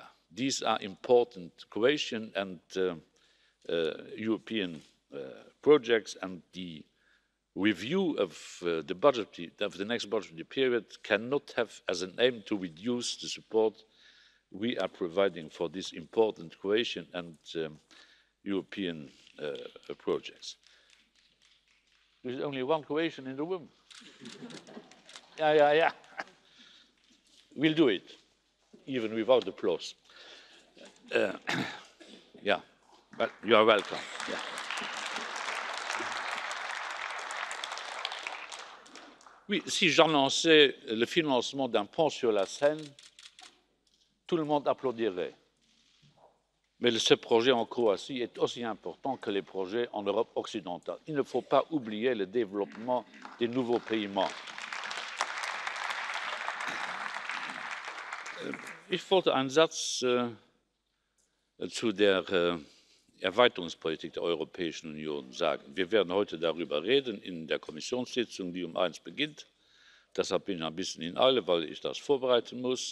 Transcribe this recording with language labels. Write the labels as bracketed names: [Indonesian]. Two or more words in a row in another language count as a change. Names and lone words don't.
[English] These are important Croatian and European projects, and the review of the next budgetary period cannot have as an aim to reduce the support we are providing for these important Croatian and European projects. There's only one Croatian in the room. Yeah. We'll do it, even without applause. Yeah, but you are welcome. Yeah. [French] Oui, si j'annonçais le financement d'un pont sur la Seine, tout le monde applaudirait. Mais ce projet en Croatie est aussi important que les projets en Europe occidentale. Il ne faut pas oublier le développement des nouveaux pays membres. [German] Ich wollte einen Satz zu der Erweiterungspolitik der Europäischen Union sagen. Wir werden heute darüber reden in der Kommissionssitzung, die um 1 beginnt. Deshalb bin ich ein bisschen in Eile, weil ich das vorbereiten muss.